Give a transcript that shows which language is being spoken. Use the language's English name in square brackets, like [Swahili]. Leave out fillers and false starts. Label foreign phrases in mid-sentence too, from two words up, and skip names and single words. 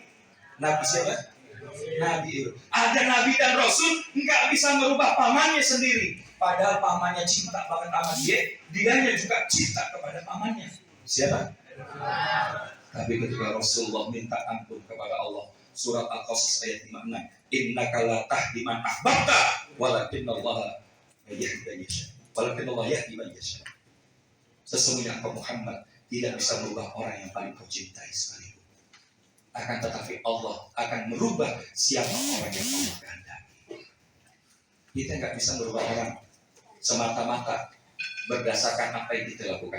[Indonesian] Nabi siapa? Nabi Lut. Ada Nabi dan Rasul nggak bisa merubah pamannya sendiri. Padahal pamannya cinta banget sama dianya juga cinta kepada pamannya. Siapa? Tapi ketika Rasulullah minta ampun kepada Allah, surat Al-Qasas ayat 56, [Arabic] إنك لا تهدي من أحببت ولكن الله يهدي من يشاء. ولكن الله يهدي من يشاء. [Indonesian] Sesungguhnya engkau Muhammad tidak bisa merubah orang yang paling kau cintai sekalipun. Akan tetapi Allah akan merubah siapa orang yang Allah kehendaki. Kita nggak bisa merubah orang semata-mata berdasarkan apa yang kita lakukan.